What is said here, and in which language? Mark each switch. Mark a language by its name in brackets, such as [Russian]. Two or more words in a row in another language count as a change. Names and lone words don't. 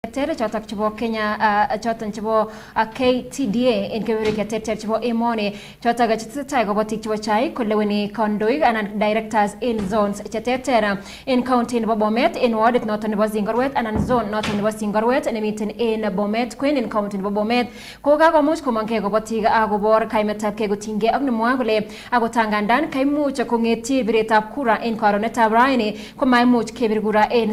[Kalenjin] Tere chotak chebo Kenya choton chebo KTDA in keberberwek cheterter chebo emoni chotak chetesetai kobotik chebo chai koleweni kandoik anan directors in zones cheterter in county nebo Bomet in wardit noton nebo Zingorwet anan zone noton nebo Zingorwet nemiten in Bomet Queen in county nebo Bomet ko kakomuch komongke kobotik akobor kaimetabkei kotinygei ak nemwoe kole akotangandan kaimuch kong'etyi biretab kura en karonetab raini komaimuch kebir kura en